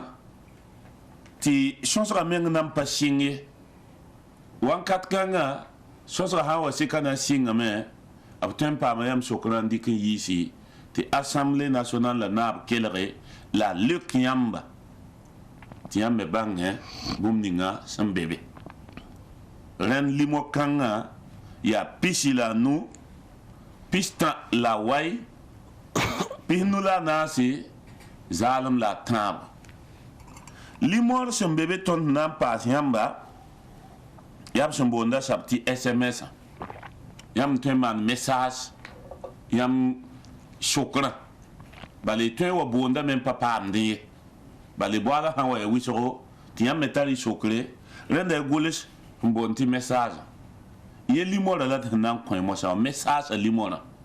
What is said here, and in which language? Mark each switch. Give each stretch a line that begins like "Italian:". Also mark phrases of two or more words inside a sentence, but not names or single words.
Mossi: tɩ sõsga meng na n pa sɩng ye wãnkat kãngã sõsga sã n wa sɩka na n sɩngame b tõe n paama yãmb sokrã n dɩk n yiisi tɩ
French: assemblée nationale
Mossi: la naab kelge la a lek yãmba tɩ yãmb me bãngẽ bũmb ninga sẽn be be rẽnd limo kãngã ya pisi la nu pista la wai pihnu la nasi zalim la tab limor sẽn be be tõnd na n paas yãmba yaa b sẽn boonda sab tɩ sms yãmb tõe n maan message yãmb sokrã bale tõe wa boonda me n pa paamd ye bale boala sã n wa ya wɩsgo tɩ yãmb me tar y sokre rẽnda y gʋls n boond tɩ message ye limorã la tɩ sẽn na n kõ mosã message a limorã